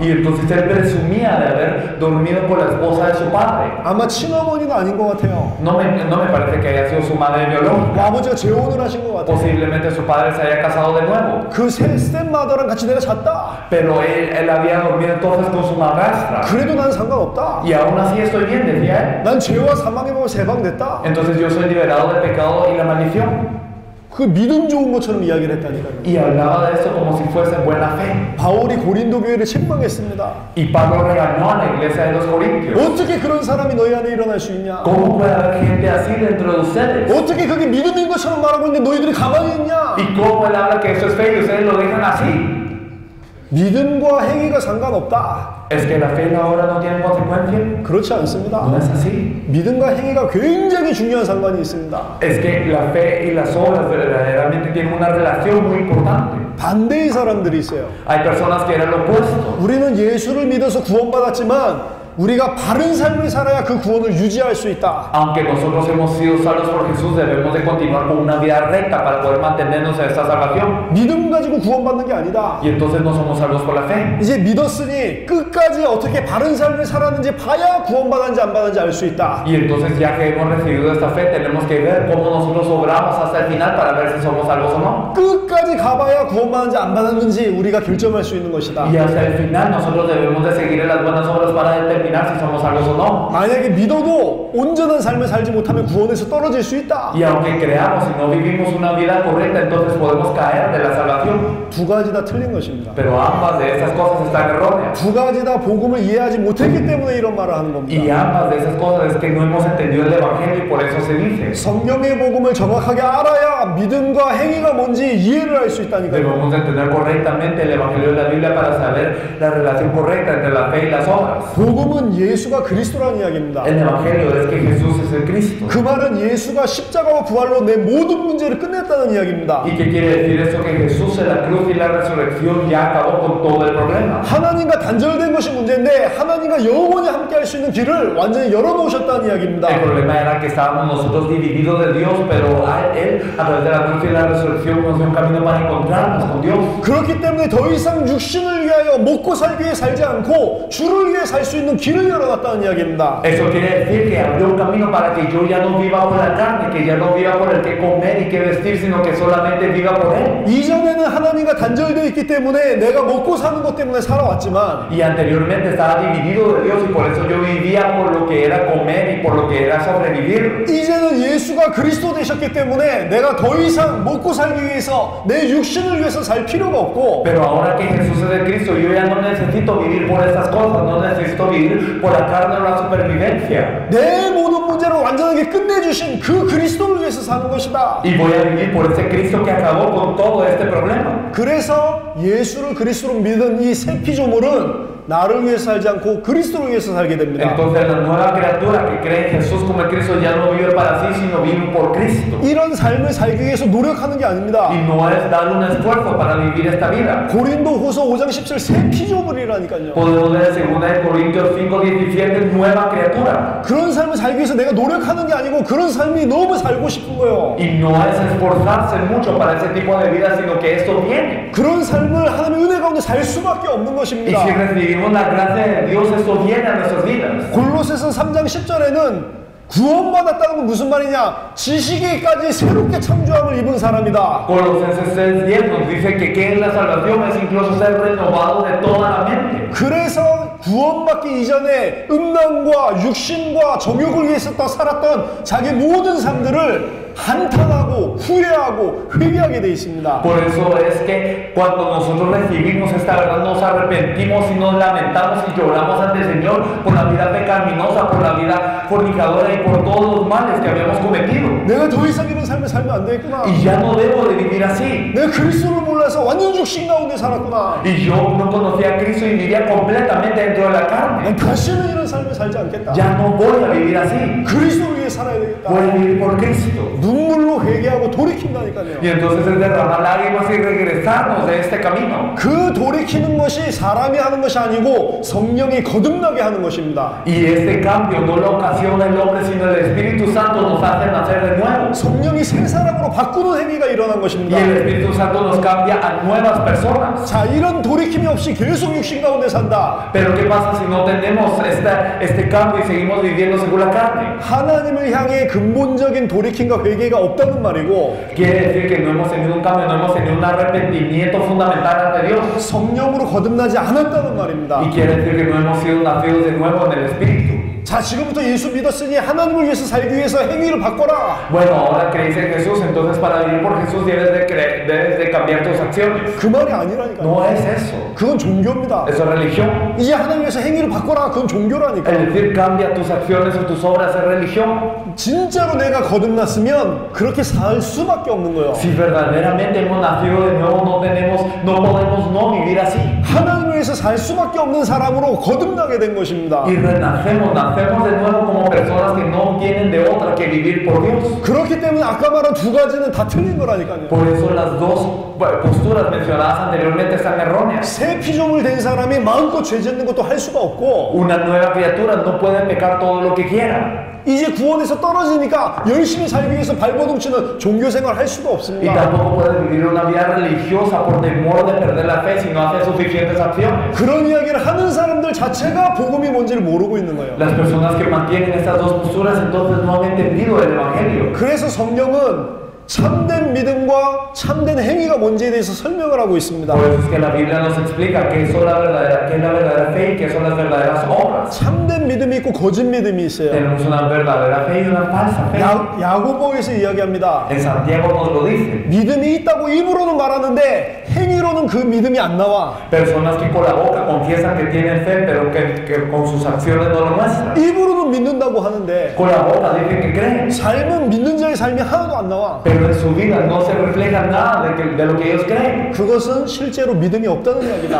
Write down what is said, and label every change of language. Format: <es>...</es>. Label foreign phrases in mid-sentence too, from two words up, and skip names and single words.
<es>Y entonces él presumía de haber dormido con la esposa de su padre.</es> <ko>아마 친어머니는 아닌 것 같아요.</ko> <es>No me parece que haya sido su madre biológica.</es> <ko>아버지가 재혼을 하신 것 같아요.</ko> <es>Posiblemente su padre se haya casado de nuevo.</es> <ko>그 스텝마더랑 같이 내가 잤다.</ko> <es>Pero él había dormido entonces con su madrastra.</es> <ko>그래도 난 상관없다.</ko> <es>Y aún así estoy bien, decía él.</es> <ko>난 죄와 사망의 법을 해방됐다.</ko> <es>Entonces yo soy liberado del pecado y la maldición.</es> <ko>그 믿음 좋은 것처럼 이야기를 했다니까요.</ko> <es>Y hablaba de eso como si fuese buena fe.</es> <ko>바울이 고린도 교회를 책망했습니다.</ko> <es>Y Pablo regañó a la iglesia de los Corintios.</es> <ko>어떻게 그런 사람이 너희 안에 일어날 수 있냐?</ko> <es>¿Cómo puede haber gente así dentro de ustedes?</es> <ko>어떻게 그게 믿음인 것처럼 말하고 있는데 너희들이 가만히 있냐?</ko> <es>¿Y cómo él habla que eso es fe y ustedes lo dejan así?</es> <ko>믿음과 행위가 상관없다.</ko> <es>¿Es que la fe y la obra no tienen consecuencia?</es> <ko>그렇지 않습니다.</ko> <es>No es así.</es> <ko>믿음과 행위가 굉장히 중요한 상관이 있습니다.</ko> <es>Es que la fe y las obras verdaderamente tienen una relación muy importante.</es> <ko>반대의 사람들이 있어요.</ko> <es>Hay personas que eran lo opuesto.</es> <ko>우리는 예수를 믿어서 구원받았지만 우리가 바른 삶을 살아야 그 구원을 유지할 수 있다.</ko> <es>Aunque nosotros hemos sido salvos por Jesús, debemos de continuar con una vida recta para poder mantenernos en esta salvación.</es> <ko>믿음 가지고 구원받는 게 아니다.</ko> <es>Y entonces no somos salvos por la fe.</es> <ko>이제 믿었으니 끝까지 어떻게 바른 삶을 살았는지 봐야 구원받았는지 안 받았는지 알 수 있다.</ko> <es>Y entonces ya que hemos recibido esta fe, tenemos que ver cómo nosotros obramos hasta el final para ver si somos salvos o no.</es> <ko>끝까지 가봐야 구원받았는지 안 받았는지 우리가 결정할 수 있는 것이다.</ko> <es>Y hasta el final nosotros debemos de seguir en las buenas obras para determinar si somos salvos o no.</es> <ko>만약에 믿어도 온전한 삶을 살지 못하면 구원에서 떨어질 수 있다.</ko> <es>Y aunque creamos y no vivimos una vida correcta, entonces podemos caer de la salvación.</es> <ko>두 가지 다 틀린 것입니다.</ko> <es>Pero ambas de esas cosas están erróneas.</es> <ko>두 가지 다 복음을 이해하지 못했기 때문에 이런 말을 하는</ko> <es>Y</es> <ko>겁니다.</ko> <es>ambas de esas cosas es que no hemos entendido el Evangelio y por eso se dice.</es> <ko>성경의 복음을 정확하게 알아야 믿음과 행위가 뭔지 이해를 할 수 있다니까요.</ko> <es>Debemos entender correctamente el Evangelio de la Biblia para saber la relación correcta entre la fe y las obras.</es> <ko>복음은 예수가 그리스도라는 이야기입니다.</ko> <es>El Evangelio es que Jesús es el Cristo.</es> <ko>그 말은 예수가 십자가와 부활로 내 모든 문제를 끝냈다는 이야기입니다.</ko> <es>¿Y qué quiere decir eso? Que Jesús en la cruz y la resurrección ya acabó con todo el problema.</es> <ko>하나님과 단절된 것이 문제인데 하나님과 영원히 함께할 수 있는 길을 완전히 열어놓으셨다는 이야기입니다.</ko> <es>El problema era que estábamos nosotros divididos de Dios, pero Él, a través de la cruz y la resurrección, nos dio un camino para encontrarnos con Dios.</es> <ko>그렇기 때문에 더 이상 육신을 위하여 먹고 살기 위해 살지 않고 주를 위해 살 수 있는 길을 열어놨다는 이야기입니다.</ko> <es>Eso quiere decir que abrió un camino para que yo ya no viva por la carne, que ya no viva por el que comer y que vestir, sino que solamente viva por Él.</es> <ko>이전에는 하나님과 단절되어 있기 때문에 내가 먹고 사는 것 때문에 살아왔지만</ko> <es>Y anteriormente estaba dividido de Dios y por eso yo vivía por lo que era comer y por lo que era sobrevivir.</es> <ko>이제는 예수가 그리스도 되셨기 때문에 내가 더 이상 먹고 살기 위해서 내 육신을 위해서 살 필요가 없고</ko> <es>Pero ahora que Jesús es el Cristo, yo ya no necesito vivir por esas cosas, no necesito vivir por la carne o la supervivencia.</es> <ko>내 모든 문제를 완전하게 끝내주신 그 그리스도를 위해서 사는 것이다.</ko> <es>Y voy a vivir por ese Cristo que acabó con todo este problema.</es> <ko>그래서 예수를 그리스도로 믿은 이 새 피조물은 나를 위해서 살지 않고 그리스도를 위해서 살게 됩니다.</ko> <es>Entonces la nueva criatura que cree en Jesús como el Cristo ya no vive para sí, sino vive por Cristo.</es> <ko>이런 삶을 살기 위해서 노력하는 게 아닙니다.</ko> <es>Y no es dar un esfuerzo para vivir esta vida.</es> <ko>고린도후서 5장 17 새 피조물이라니까요.</ko> <es>Podemos ver en 2 Corintios 5:17 nueva criatura.</es> <ko>그런 삶을 살기 위해서 내가 노력하는 게 아니고 그런 삶이 너무 살고 싶은 거예요.</ko> <es>Y no es esforzarse mucho para ese tipo de vida, sino que esto viene.</es> <ko>그런 삶을 하나님의 은혜 가운데 살 수밖에 없는</ko> <es>Y</es> <ko>것입니다.</ko> <es>si recibimos la gracia de Dios, esto viene a nuestras vidas.</es> <ko>골로새서 3장 10절에는 구원받았다는 건 무슨 말이냐? 지식에까지 새롭게 창조함을 입은 사람이다.</ko> <es>Colosenses 6:10 nos dice que ¿qué es la salvación? Es incluso ser renovado de toda la mente.</es> <ko>그래서 구원받기 이전에 음란과 육신과 정욕을 위해서 살았던 자기 모든 삶들을 한탄하고 후회하고 회개하게 돼 있습니다.</ko> <es>Por eso es que cuando nosotros recibimos esta verdad nos arrepentimos y nos lamentamos y lloramos ante el Señor por la vida pecaminosa, por la vida fornicadora y por todos los males que habíamos cometido.</es> <ko>내가 더 이상 이런 삶을 살면 안 되겠구나.</ko> <es>Y ya no debo de vivir así.</es> <ko>내가 그리스도를 몰라서 완전 육신 가운데 살았구나.</ko> <es>Y yo no conocía a Cristo y vivía completamente dentro de la carne.</es> <ko>난 다시는 이런 삶을 살지 않겠다.</ko> <es>Ya no voy a vivir así.</es> <ko>그리스도를 위해 살아야 되겠다.</ko> <es>Voy a vivir por Cristo.</es> <ko>눈물로 회개하고 돌이킨다니까요.</ko> <es>Y entonces es derramar lágrimas y regresarnos de este camino.</es> <ko>그 돌이키는 것이 사람이 하는 것이 아니고 성령이 거듭나게 하는 것입니다.</ko> <es>Y este cambio no lo ocasiona el hombre, sino el Espíritu Santo nos hace nacer de nuevo.</es> <ko>성령이 새 사람으로 바꾸는 행위가 일어난</ko> <es>Y</es> <ko>것입니다.</ko> <es>el Espíritu Santo nos cambia a nuevas personas.</es> <ko>자, 이런 돌이킴이 없이 계속 육신 가운데 산다.</ko> <es>Pero ¿qué pasa si no tenemos este cambio y seguimos viviendo según la carne?</es> <ko>하나님을 향해 근본적인 돌이킴과 회개가 없다는 말이고</ko> <es>Quiere decir que no hemos tenido un cambio, no hemos tenido un arrepentimiento fundamental ante Dios.</es> <ko>성령으로 거듭나지 않았다는 말입니다.</ko> <es>Y quiere decir que no hemos sido nacidos de nuevo en el Espíritu.</es> <ko>자, 지금부터 예수 믿었으니 하나님을 위해서 살기 위해서 행위를 바꿔라.</ko> <es>Bueno, ahora crees en Jesús, entonces para vivir por Jesús debes de cambiar tus acciones.</es> <ko>그 말이 아니라니까요.</ko> <es>No es eso.</es> <ko>그건 종교입니다.</ko> <es>Eso es religión.</es> <ko>이제 하나님 위해서 행위를 바꿔라. 그건 종교라니까.</ko> <es>Es decir, cambia tus acciones o tus obras es religión.</es> <ko>진짜로 내가 거듭났으면 그렇게 살 수밖에 없는 거예요.</ko> <es>Si verdaderamente hemos nacido de nuevo, no podemos no vivir así.</es> <ko>하나님 위해서 살 수밖에 없는 사람으로 거듭나게 된 것입니다.</ko> <es>Y nacemos de nuevo como personas que no tienen de otra que vivir por Dios.</es> <ko>그렇기 때문에 아까 말한 두 가지는 다 틀린 거라니까요.</ko> <es>Por eso las dos posturas mencionadas anteriormente están erróneas.</es> <ko>새 피조물 된 사람이 마음껏 죄 짓는 것도 할 수가 없고,</ko> <es>Una nueva criatura no puede pecar todo lo que quiera.</es> <ko>이제 구원에서 떨어지니까 열심히 살기 위해서 발버둥 치는 종교 생활 할 수가</ko> <es>Y</es> <ko>없습니다.</ko> <es>tampoco puede vivir una vida religiosa por temor de perder la fe si no hace suficientes acciones.</es> <ko>그런 이야기를 하는 사람들 자체가 복음이 뭔지를 모르고 있는 거예요.</ko> <es>Las personas que mantienen estas dos posturas entonces no han entendido el Evangelio.</es> <ko>그래서 성경은 참된 믿음과 참된 행위가 뭔지에 대해서 설명을 하고 있습니다.</ko> <es>Por eso es que la Biblia nos explica qué es la verdadera fe y qué son las verdaderas obras.</es> <ko>참된 믿음이 있고 거짓 믿음이 있어요.</ko> <es>Tenemos una verdadera fe y una falsa fe.</es> <ko>야고보에서 이야기합니다.</ko> <es>En Santiago nos lo dice.</es> <ko>믿음이 있다고 입으로는 말하는데 행위로는 그 믿음이 안 나와.</ko> <es>Personas que con la boca confiesan que tienen fe, pero que con sus acciones no lo muestran.</es> <ko>입으로는 믿는다고 하는데</ko> <es>Con la boca dicen que creen,</es> <ko>삶은 믿는 자의 삶이 하나도 안 나와.</ko> <es>pero en su vida no se refleja nada de lo que ellos creen.</es> <ko>그것은 실제로 믿음이 없다는 이야기다.</ko>